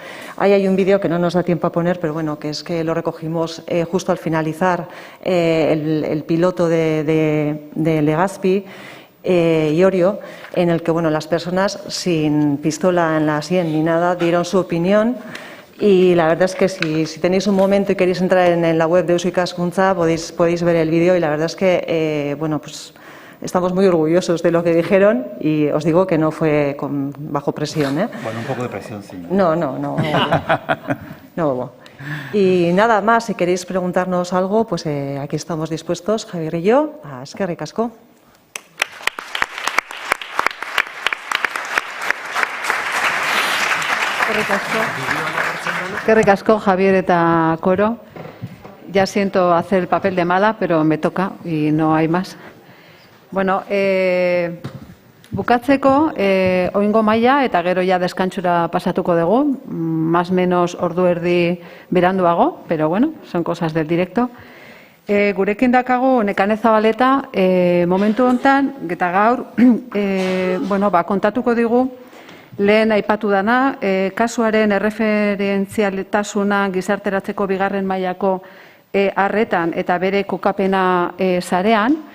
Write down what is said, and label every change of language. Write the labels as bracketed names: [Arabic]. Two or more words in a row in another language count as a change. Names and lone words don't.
[Spanish] Ahí hay un vídeo que no nos da tiempo a poner, pero bueno, que es que lo recogimos justo al finalizar el piloto de Legazpi, Iorio, en el que las personas sin pistola en la sien ni nada dieron su opinión, y la verdad es que si tenéis un momento y queréis entrar en la web de Eusko Ikaskuntza podéis ver el vídeo, y la verdad es que pues estamos muy orgullosos de lo que dijeron, y os digo que no fue bajo presión, Bueno, un poco de presión sí. No hubo. Y nada más, si queréis preguntarnos algo, pues aquí estamos dispuestos, Javier y yo, a [Basque] eskerrik asko. Eskerrik asko, Javier eta Coro. [Spanish] Ya siento hacer el papel de mala, pero me toca y no hay más. [Basque] Bueno, bukatzeko, oingo maila eta gero ya deskantsura pasatuko dugu, [Spanish] más menos [Basque] ordu erdi beranduago, [Spanish] pero bueno, son cosas del directo. [Basque] Gurekin dakagu Nekane Zabaleta, momentu hontan, eta gaur, kontatuko digu, lehen aipatu dana, kasuaren erreferentzialtasuna gizarteratzeko bigarren mailako arretan eta bere kokapena sarean,